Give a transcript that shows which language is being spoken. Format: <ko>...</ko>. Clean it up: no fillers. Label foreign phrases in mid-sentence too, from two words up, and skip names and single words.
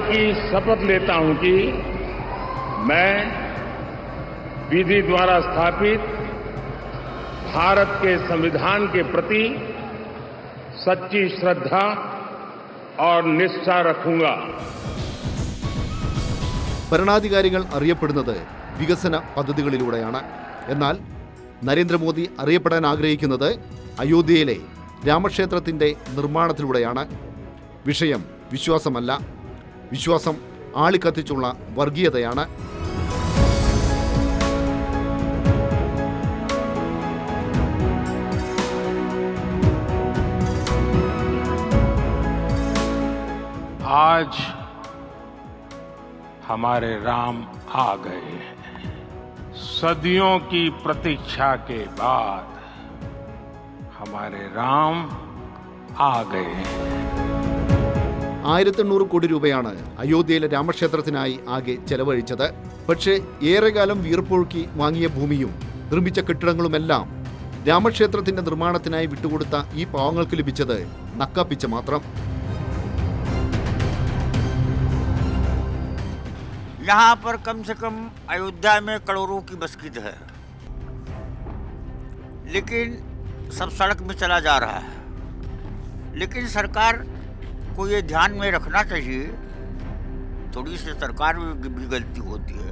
<hi>की शपथ लेता हूं कि मैं विधि द्वारा स्थापित भारत के संविधान के प्रति सच्ची श्रद्धा और निष्ठा रखूंगा.</hi> <ml>ഭരണാധികാരികൾ അറിയപ്പെടുന്നത് വികസന പദ്ധതികളിലൂടെയാണ്. എന്നാൽ നരേന്ദ്രമോദി അറിയപ്പെടാൻ ആഗ്രഹിക്കുന്നത് അയോധ്യയിലെ രാമക്ഷേത്രത്തിൻ്റെ നിർമ്മാണത്തിലൂടെയാണ്. വിഷയം വിശ്വാസമല്ല, വിശ്വാസം ആളിക്കത്തിച്ചുള്ള വർഗീയതയാണ്.</ml> <hi>आज हमारे राम आ गए हैं. सदियों की प्रतीक्षा के बाद हमारे राम आ गए हैं.</hi> <ml>1800 കോടി രൂപയാണ് അയോധ്യയിലെ രാമക്ഷേത്രത്തിനായി ആകെ ചെലവഴിച്ചത്. പക്ഷേ ഏറെക്കാലം വീർപ്പൊഴുക്കി വാങ്ങിയ ഭൂമിയും നിർമ്മിച്ച കെട്ടിടങ്ങളുമെല്ലാം രാമക്ഷേത്രത്തിന്റെ നിർമ്മാണത്തിനായി വിട്ടുകൊടുത്ത ഈ പാവങ്ങൾക്ക് ലഭിച്ചത് നക്കാപ്പിച്ച മാത്രം.</ml> <hi>यहाँ पर कम से कम अयोध्या में करोड़ों की मस्जिद है, लेकिन सब सड़क में चला जा रहा है. लेकिन सरकार को ये ध्यान में रखना चाहिए, थोड़ी सी सरकार में भी गलती होती है.</hi>